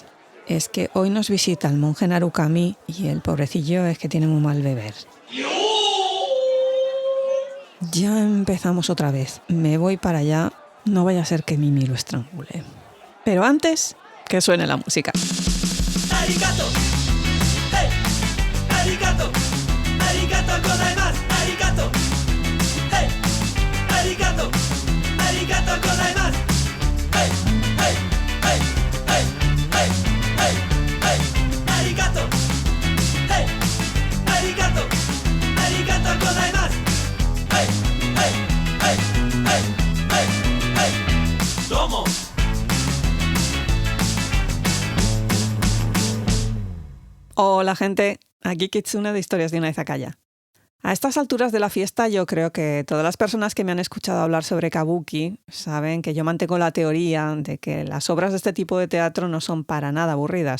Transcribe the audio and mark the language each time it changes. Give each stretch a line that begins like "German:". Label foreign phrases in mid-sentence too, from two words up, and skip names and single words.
Spanish: Es que hoy nos visita el monje Narukami y el pobrecillo es que tiene muy mal beber. Ya empezamos otra vez. Me voy para allá. No vaya a ser que Mimi lo estrangule. Pero antes, que suene la música.
Japanese: Arigato. Hey. Arigato. ありがとうございます. Arigato. Hey. Arigato. ありがとうございます. Hey. Hey. Hey. Hey. Hey. Hey. Hey. Arigato. Hey. Arigato. ありがとうございます. Hey. Hey. Hey. Hey. Hey. Hey.
Spanish: ¿Cómo? Hola gente, aquí Kitsune de Historias de una Izakaya. A estas alturas de la fiesta yo creo que todas las personas que me han escuchado hablar sobre kabuki saben que yo mantengo la teoría de que las obras de este tipo de teatro no son para nada aburridas.